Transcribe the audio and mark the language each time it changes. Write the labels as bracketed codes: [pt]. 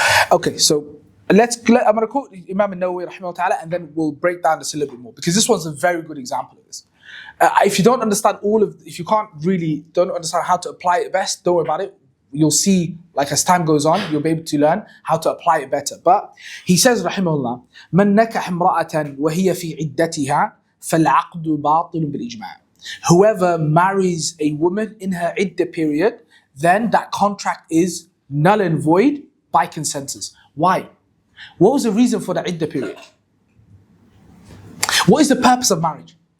[en] Okay, so I'm going to quote Imam al-Nawawi rahimahullah ta'ala, and then we'll break down this a little bit more, because this one's a very good example of this. If you don't understand if you don't understand how to apply it best, don't worry about it. You'll see, like as time goes on, you'll be able to learn how to apply it better. But he says, [ar] rahimahullah, مَنْ نَكَحْ امْرَأَةً وَهِيَ فِي عِدَّتِهَا فَالْعَقْدُ بَاطِلٌ بِالْإِجْمَاعِ. [en] Whoever marries a woman in her iddah period, then that contract is null and void by consensus. Why? What was the reason for the iddah period? What is the purpose of marriage?